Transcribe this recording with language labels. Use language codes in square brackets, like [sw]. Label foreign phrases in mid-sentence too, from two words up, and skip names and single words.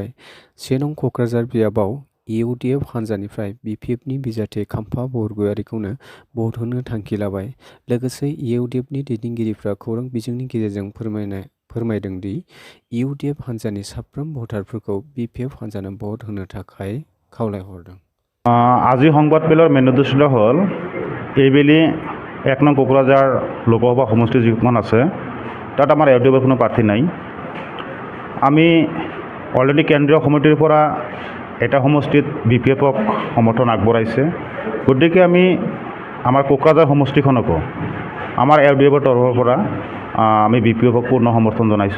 [brx] 1 नं क'क्राझार बियाबाव इउडिएफ हान्जानिफ्राय बिपिएफनि बिजाथि खाम्फा बरगयारिखौनो भट होनो थांखि लाबाय। लोगोसे इउडिएफनि दैदेनगिरिफ्रा खौरां बिजोंनि गेजेरजों फोरमायदों दि इउडिएफ हान्जानि साफ्रोम भटारफोरखौ बिपिएफ हान्जानो भट होनो थाखाय खावलायहरदों। [as] আজি সংবাদমেলৰ মেইন উদ্দেশ্য হ'ল এইবেলি 1 নং কোকৰাঝাৰ লোকসভা সমষ্টি যিখন আছে তাত আমাৰ ইউডিএফৰ কোনো প্ৰাৰ্থী নাই। আমি অলৰেডি কেন্দ্ৰীয় সমিতিৰ পৰা এটা সমষ্টিত বিপিএফক সমৰ্থন আগবঢ়াইছে, গতিকে আমি আমাৰ কোকৰাঝাৰ সমষ্টিখনকো আমাৰ ইউডিএফৰ তৰফৰ পৰা আমি বিপিএফক পূৰ্ণ সমৰ্থন জনাইছোঁ।